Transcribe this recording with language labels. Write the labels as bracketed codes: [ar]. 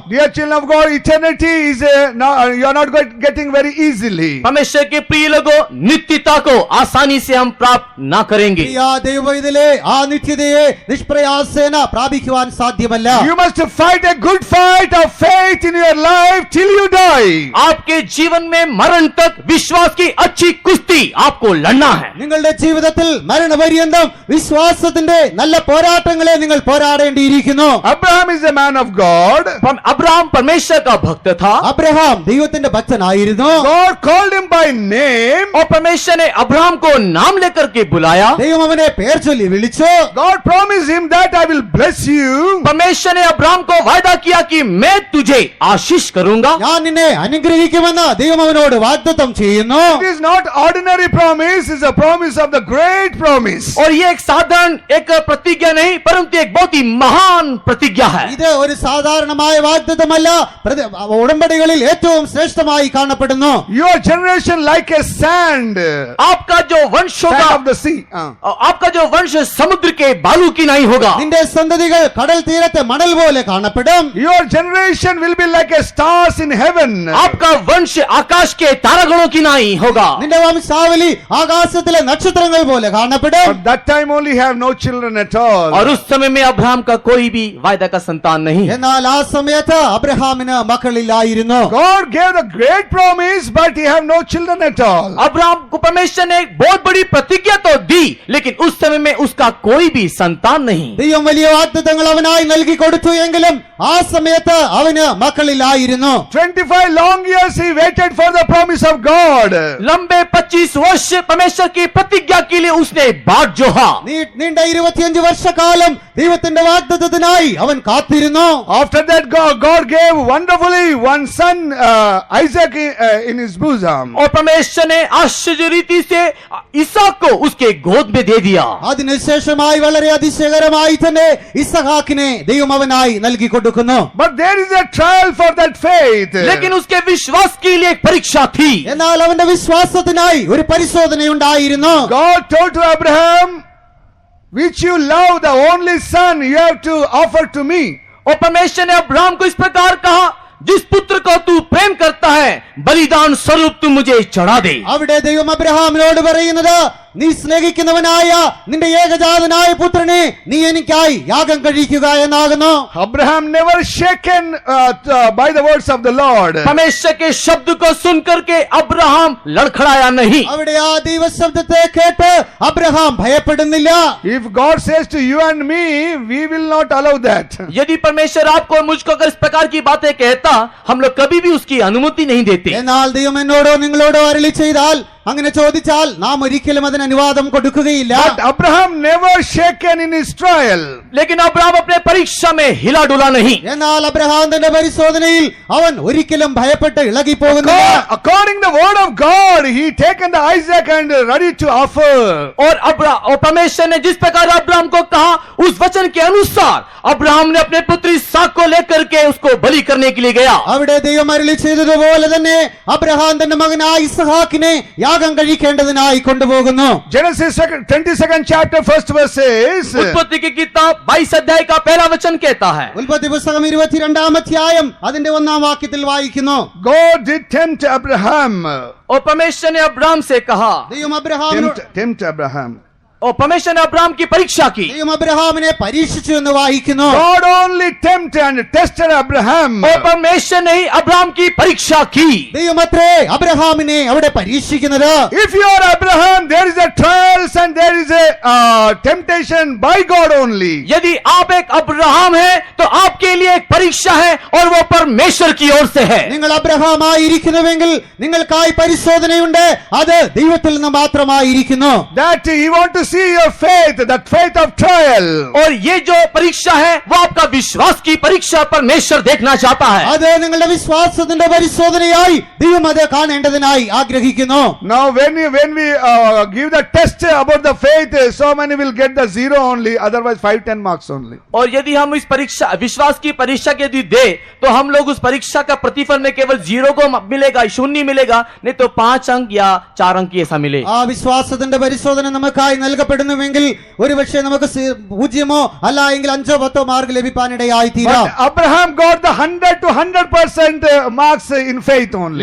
[en] Dear children of God, eternity is you are not getting very easily. [hi] परमेश्वर के प्रिय लोगों नित्यता को आसानी से हम प्राप्त ना करेंगे [ml] പ്രിയ ദൈവവൈതലേ, ആ നിത്യതയെ നിഷ്പ്രയാസേന പ്രാപിക്കുവാൻ സാധ്യമല്ല. [en] You must fight a good fight of faith in your life till you die. [hi] आपके जीवन में मरण तक विश्वास की अच्छी कुश्ती आपको लड़ना है [ml] നിങ്ങളുടെ ജീവിതത്തിൽ മരണപര്യന്തം വിശ്വാസത്തിന്റെ നല്ല പോരാട്ടങ്ങളെ നിങ്ങൾ പോരാടേണ്ടിയിരിക്കുന്നു. [en] Abraham is a man of God. [hi] Abraham परमेश्वर का भक्त था [ml] അബ്രഹാം ദൈവത്തിന്റെ ഭക്തനായിരുന്നു. [en] God called him by name. [hi] और परमेश्वर ने अब्राहम को नाम लेकर के बुलाया [ml] ദൈവം അവനെ പേർ ചൊല്ലി വിളിച്ചു. [en] God promised him that I will bless you. [hi] परमेश्वर ने अब्राहम को वादा किया कि मैं तुझे आशीष करूंगा [ml] ഞാൻ നിന്നെ അനുഗ്രഹിക്കുമെന്ന് ദൈവം അവനോട് വാഗ്ദത്തം ചെയ്യുന്നു. [en] It is not ordinary promise, it's a promise of the great promise. [hi] और ये एक साधारण एक प्रतिज्ञा नहीं परंतु एक बहुत ही महान प्रतिज्ञा है। [ml] ഇത് ഒരു സാധാരണമായ വാഗ്ദത്തമല്ല, ഉടമ്പടികളിൽ ഏറ്റവും ശ്രേഷ്ഠമായി കാണപ്പെടുന്നു. [en] Your generation like a sand, [hi] आपका जो वंश [en] sand [hi] होगा, [en] of the sea. [hi] आपका जो वंश समुद्र के बालू की नहीं होगा। [ml] നിന്റെ സന്തതികൾ കടൽ തീരത്തെ മണൽ പോലെ കാണപ്പെടും. [en] Your generation will be like a stars in heaven. [hi] आपका वंश आकाश के तारागणों की नहीं होगा। [ml] നിന്റെ വംശാവലി ആകാശത്തിലെ നക്ഷത്രങ്ങൾ പോലെ കാണപ്പെടും. [en] At that time only have no children at all. [hi] और उस समय में अब्राहम का कोई भी वायदा का संतान नहीं है। [ml] എന്നാൽ ആ സമയത്ത് അബ്രഹാമിന് മക്കളില്ലായിരുന്നു. [en] God gave the great promise, but he have no children at all. [hi] Abraham को परमेश्वर ने एक बहुत बड़ी प्रतिज्ञा तो दी लेकिन उस समय में उसका कोई भी संतान नहीं। [ml] ദൈവം വലിയ വാഗ്ദത്തങ്ങൾ അവനായി നൽകി കൊടുത്തു എങ്കിലും ആ സമയത്ത് അവന് മക്കളില്ലായിരുന്നു. [en] 25 long years he waited for the promise of God. [hi] लंबे 25 वर्ष परमेश्वर की प्रतिज्ञा के लिए उसने बाट जोहा। [ml] നീണ്ട 25 വർഷക്കാലം ദൈവത്തിന്റെ വാഗ്ദത്തത്തിനായി അവൻ കാത്തിരുന്നു. [en] After that God gave wonderfully one son, Isaac, in his bosom. [hi] और परमेश्वर ने आश्चर्य रीति से इसहाक को उसके गोद में दे दिया। [ml] അതിനുശേഷമായി വളരെ അതിശയകരമായി തന്നെ ഇസഹാക്കിനെ ദൈവം അവനായി നൽകി കൊടുക്കുന്നു. [en] But there is a trial for that faith. [hi] लेकिन उसके विश्वास के लिए एक परीक्षा थी। [ml] എന്നാൽ അവന്റെ വിശ്വാസത്തിനായി ഒരു പരിശോധനയുണ്ടായിരുന്നു. [en] God told to Abraham, which you love, the only son you have to offer to me. [hi] और परमेश्वर ने अब्राहम को इस प्रकार कहा, जिस पुत्र को तू प्रेम करता है बलिदान स्वरूप तू मुझे चढ़ा दे। [ml] അവിടെ ദൈവം അബ്രഹാമിനോട് പറയുന്നത്, നീ സ്നേഹിക്കുന്നവനായ നിന്റെ ഏകജാതനായ പുത്രനെ നീ എനിക്കായി യാഗം കഴിക്കുക എന്നാകുന്നു. [en] Abraham never shaken by the words of the Lord. [hi] परमेश्वर के शब्द को सुनकर के अब्राहम लड़खड़ाया नहीं। [ml] അവിടെ ആ ദൈവശബ്ദത്തെ കേട്ട് Abraham ഭയപ്പെടുന്നില്ല. [en] If God says to you and me, we will not allow that. [hi] यदि परमेश्वर आपको और मुझको अगर इस प्रकार की बातें कहता हम लोग कभी भी उसकी अनुमति नहीं देते। [ml] എന്നാൽ ദൈവം എന്നോടോ നിങ്ങളോടോ അരുളി ചെയ്താൽ, അങ്ങനെ ചോദിച്ചാൽ നാം ഒരിക്കലും അതിന് അനുവാദം കൊടുക്കുകയില്ല. [en] But Abraham never shaken in his trial. [hi] लेकिन अब्राहम अपने परीक्षा में हिला डुला नहीं। [ml] എന്നാൽ അബ്രഹാം തന്റെ പരിശോധനയിൽ അവൻ ഒരിക്കലും ഭയപ്പെട്ട് ഇളകി പോകുന്നില്ല. [en] According the word of God, he taken the Isaac and ready to offer. [hi] और परमेश्वर ने जिस प्रकार अब्राहम को कहा उस वचन के अनुसार अब्राहम ने अपने पुत्र इसहाक को लेकर के उसको बलि करने के लिए गया। [ml] അവിടെ ദൈവം അരുളി ചെയ്തതുപോലെ തന്നെ അബ്രഹാം തന്റെ മകനായ ഇസ്ഹാക്കിനെ യാഗം കഴിക്കേണ്ടതിനായി കൊണ്ടുപോകുന്നു. [en] Genesis 22nd chapter first verse says, [hi] उत्पत्ति की किताब 22 अध्याय का पहला वचन कहता है, [ml] ഉൽപ്പത്തി പുസ്തകം 22 അധ്യായം അതിന്റെ 1 വാക്യത്തിൽ വായിക്കുന്നു, [en] God did tempt Abraham. [hi] और परमेश्वर ने अब्राहम से कहा, [ml] ദൈവം അബ്രഹാമിനോട് [en] Tempt Abraham. [hi] और परमेश्वर ने अब्राहम की परीक्षा की। [ml] ദൈവം അബ്രഹാമിനെ പരീക്ഷിച്ചു എന്ന് വായിക്കുന്നു. [en] God only tempted and tested Abraham. [hi] और परमेश्वर ने ही अब्राहम की परीक्षा की। [ml] ദൈവം അത്രേ അബ്രഹാമിനെ അവിടെ പരീക്ഷിക്കുന്നത്. [en] If you are Abraham, there is a trials and there is a temptation by God only. [hi] यदि आप एक अब्राहम हैं तो आपके लिए एक परीक्षा है और वो परमेश्वर की ओर से है। [ml] നിങ്ങൾ അബ്രഹാമായിരിക്കുന്നുവെങ്കിൽ നിങ്ങൾക്കായി പരിശോധനയുണ്ട്, അത് ദൈവത്തിൽ നിന്ന് മാത്രമായിരിക്കുന്നു. [en] That he want to see your faith, that faith of trial. [hi] और ये जो परीक्षा है वो आपका विश्वास की परीक्षा परमेश्वर देखना चाहता है। [ml] അത് നിങ്ങളുടെ വിശ്വാസത്തിന്റെ പരിശോധനയായി ദൈവം അത് കാണേണ്ടതിനായി ആഗ്രഹിക്കുന്നു. [en] Now when we give the test about the faith, so many will get the 0 only, otherwise 5-10 marks only. [hi] और यदि हम इस परीक्षा विश्वास की परीक्षा के यदि दे तो हम लोग उस परीक्षा का प्रतिफल में केवल 0 को मिलेगा, 0 मिलेगा, नहीं तो 5 अंक या 4 अंक ऐसा मिले। [ml] ആ വിശ്വാസത്തിന്റെ പരിശോധന നമുക്കായി നൽകപ്പെടുന്നുവെങ്കിൽ ഒരുപക്ഷെ നമുക്ക് 0 അല്ല എങ്കിൽ 5-10 mark ലഭിക്കാനിടയായി തീരാം. [en] But Abraham got the 100 to 100% marks in faith only.